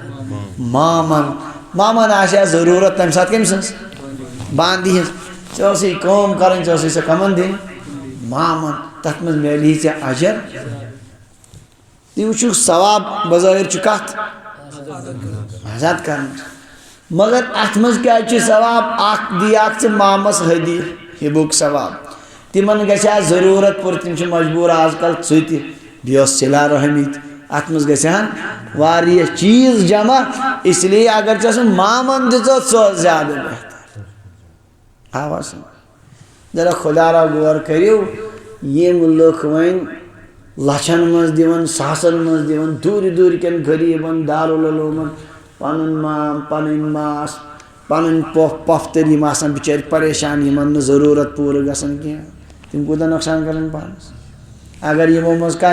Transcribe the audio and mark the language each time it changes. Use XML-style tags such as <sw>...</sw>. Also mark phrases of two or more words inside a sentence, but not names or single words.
<ks>مامن آسہِ ہا ضروٗرت تمہِ ساتہٕ کٔمۍ سٕنٛز باندی ہٕنٛز ژےٚ اوسُے کٲم کرٕنۍ ژےٚ اوسُے سۄ کمن دِنۍ مامن تتھ منٛز میلہِ ژےٚ اجر تُہۍ وٕچھِو ثواب بظٲہر چھُ کتھ آزاد کرنس مگر اتھ منٛز کیٛازِ چھُ ثواب اکھ دِیاکھ ژٕ مامس ہدی ہِبُک ثواب تِمن گژھِ ہا ضروٗرت پوٚر تِم چھِ مجبوٗر آز کل سُہ تہِ بیٚیہِ اوس صِلہ رحمی تہِ اتھ منٛز گژھِ ہن واریاہ چیٖز جمع</ks> <ur>اس لیے</ur> <ks>اگر ژےٚ سُہ مامن دِژوتھ سُہ اوس زیادٕ بہتر آوا سمجھ ذرا خدا را غور کٔرِو یِم لُکھ وۄنۍ لچھن منٛز دِوان ساسن منٛز دِوان دوٗرِ دوٗرِ کٮ۪ن غریٖبن دارالعلوٗمن پنُن مام پنٕنۍ ماس پنٕنۍ پۄفتٕر یِم آسان بِچٲرۍ پریشان یِمن نہٕ ضروٗرت پوٗرٕ گژھان کینٛہہ تِم کوٗتاہ نۄقصان کران پانس اگر یِمو منٛز کانٛہہ</ks>